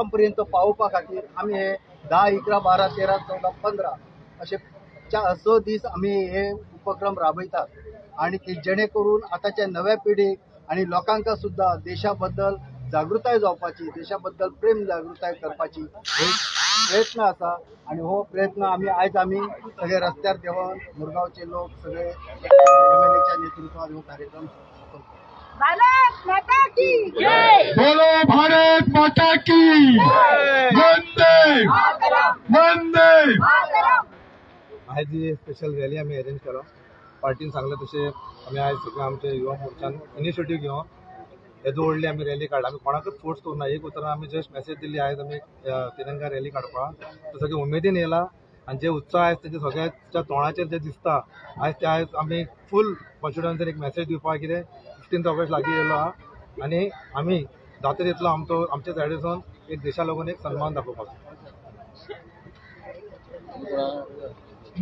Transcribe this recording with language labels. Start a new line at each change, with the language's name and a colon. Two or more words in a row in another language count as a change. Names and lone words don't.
Konkani: पर्यंत पावोवपा खातीर आमी हे 10, 11, 12, 13, 14, 15 अशे 6 दीस आमी हे उपक्रम राबयतात आनी ते जेणे करून आतांच्या नव्या पिढीक आनी लोकांक सुद्दां देशा बद्दल जागृताय जावपाची देशा बद्दल प्रेम जागृताय करपाची प्रयत्न आसा आनी हो प्रयत्न आयज आमी सगळे रस्त्यार देवन मुरगांवचे लोक सगळे MLAच्या नेतृत्वान हो कार्यक्रम
Hindi: भारत माता की जय, बोलो भारत माता की,
Sanskrit: वंदे वंदे।
Konkani: आयज ही
English: special rally
Konkani: आमी अरेंज केलो। पार्टीन सांगलें तशें आमी आयज सगळे आमच्या युवा मोर्चान इनिशिएटीव घेवन येदो व्हडली आमी रॅली काडला। आमी कोणाकूच फोर्स करूना एक उतरां आमी
English: just message
Konkani: दिल्ली आयज आमी तिरंगा रॅली काडपा तो सगळे उमेदीन येयला आनी जे उत्साह आयज तेजे सगळ्याच्या तोंडाचेर जे दिसता आयज आमी
English: full constituencyn
Konkani: एक मॅसेज दिवपाक कितें 15 ऑगस्ट लागीं येयलो आहा आनी आमी जाता तितलो आमचे सायडीसून एक देशा लागून एक सन्मान दाखोवपाचो।